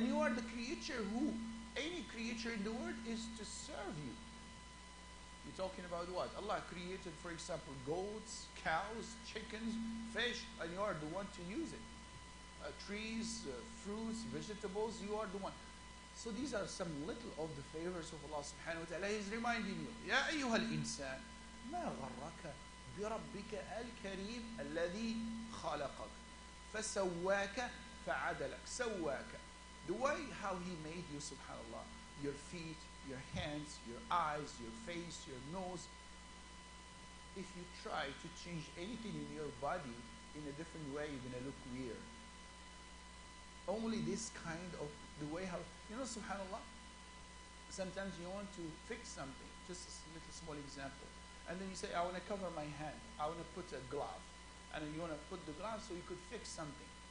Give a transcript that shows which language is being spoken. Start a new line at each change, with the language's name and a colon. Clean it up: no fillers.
English: And you are the creature who, any creature in the world is to serve you. You're talking about what? Allah created, for example, goats, cows, chickens, fish, and you are the one to use it. Trees, fruits, vegetables, you are the one. So these are some little of the favors of Allah subhanahu wa ta'ala. He's reminding you,
Arabic: يا أيها الإنسان ما غرك بربك الكريم الذي خلقك فسواك فعدلك. سواك.
English: The way how He made you, subhanallah, your feet, your hands, your eyes, your face, your nose. If you try to change anything in your body in a different way, you're going to look weird. Only this kind of the way how, you know, subhanAllah, sometimes you want to fix something, just a little small example, and then you say, I want to cover my hand, I want to put a glove, and then you want to put the glove so you could fix something.